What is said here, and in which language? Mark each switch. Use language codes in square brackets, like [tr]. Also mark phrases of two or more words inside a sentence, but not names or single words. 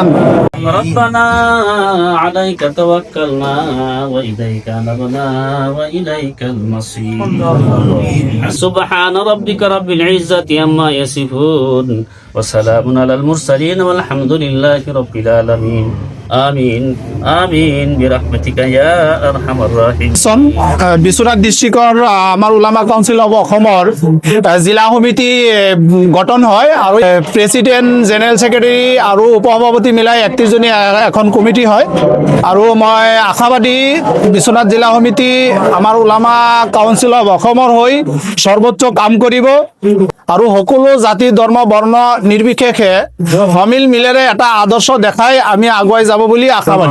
[ar] ربنا عليك توكلنا وإليك نبنا وإليك المصير سبحان ربك رب العزة عما يصفون وسلام على المرسلين والحمد لله رب العالمين آمين آمين برحمتك يا أرحم الراحمين. [as] বিশ্বনাথ ডিষ্ট্ৰিক্টৰ আমাৰ ওলামা কাউন্সিল অফ অসমৰ জিলা সমিতি গঠন হয় আৰু [en] president general secretary [as] আৰু উপসভাপতি মিলাই 31 জনী এখন কমিটি হয় আৰু মই আশাবাদী বিশ্বনাথ জিলা সমিতি আমাৰ ওলামা কাউন্সিল অফ অসমৰ হৈ সৰ্বোচ্চ কাম কৰিব আৰু সকলো জাতি ধৰ্ম বৰ্ণ নিৰ্বিশেষে সমিল মিলেৰে এটা আদৰ্শ দেখাই আমি আগুৱাই যাব বুলি আশাবাদী।